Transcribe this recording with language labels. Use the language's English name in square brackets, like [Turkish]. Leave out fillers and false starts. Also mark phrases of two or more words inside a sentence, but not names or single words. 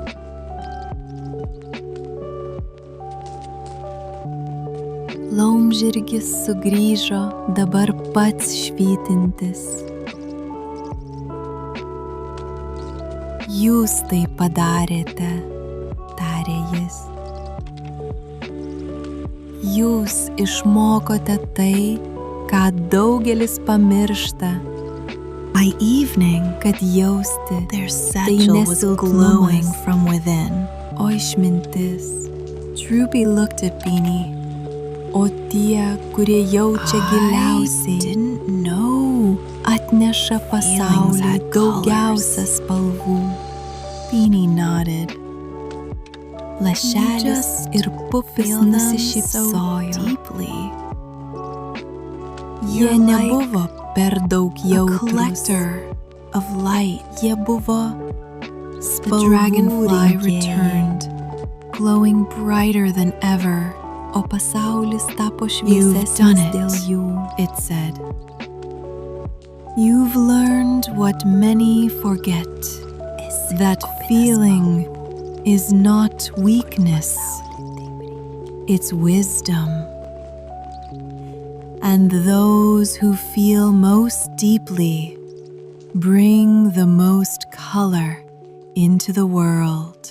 [Lithuanian] Laumžirgis sugrįžo, dabar pats švytintis. Jūs tai padarėte, tarė jis. Jūs išmokote tai, ką daugelis pamiršta. [English] By evening, [Lithuanian] kad jausti, tai nesilpnumas, o išmintis. [English] Droopy looked at Beanie. [Lithuanian] O tie, kurie jaučia giliausiai, atneša pasauliui daugiausia spalvų. [English] Beanie nodded. [Lithuanian] Lašelis ir Pupis nusišypsojo. Jie nebuvo per daug jautrūs. Jie buvo spalvų rinkėjai, [English] glowing brighter than ever. [Lithuanian] O pasaulis tapo šviesesnis dėl jų, [English] it said. You've learned what many forget, that feeling is not weakness, it's wisdom. And those who feel most deeply bring the most color into the world.